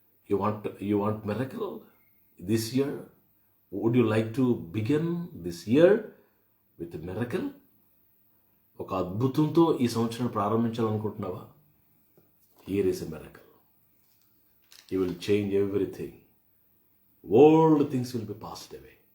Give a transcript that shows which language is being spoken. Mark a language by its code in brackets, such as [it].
[en] You want miracle this year? Would you like to begin this year with a miracle? [te] ఒక అద్భుతంతో ఈ సంవత్సరం ప్రారంభించాలనుకుంటున్నావా? [en] Here is a miracle. He will change everything. Old things will be passed away.